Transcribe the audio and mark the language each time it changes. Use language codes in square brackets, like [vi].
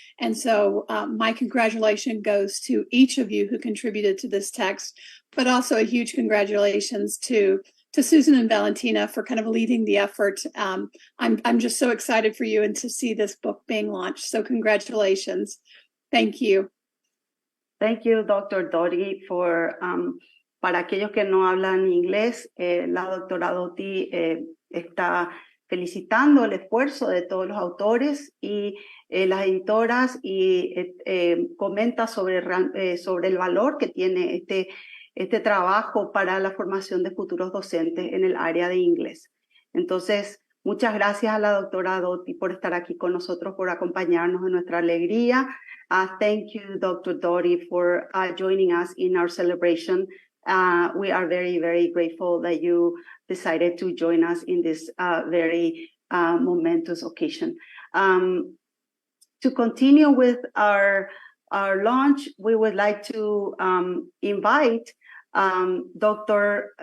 [en] And so my congratulations goes to each of you who contributed to this text, but also a huge congratulations to Susan and Valentina for kind of leading the effort. I'm just so excited for you and to see this book being launched. So congratulations. Thank you. Thank you, Dr. [es] Doty, for, para aquellos que no hablan inglés, la doctora Doty está felicitando el esfuerzo de todos los autores y las editoras y comenta sobre el valor que tiene este trabajo para la formación de futuros docentes en el área de inglés. Entonces, muchas gracias a la doctora Doty por estar aquí con nosotros, por acompañarnos en nuestra alegría. [en] Thank you, Dr. Doty, for joining us in our celebration. We are very, very grateful that you decided to join us in this very momentous occasion. To continue with our launch, we would like to invite Dr.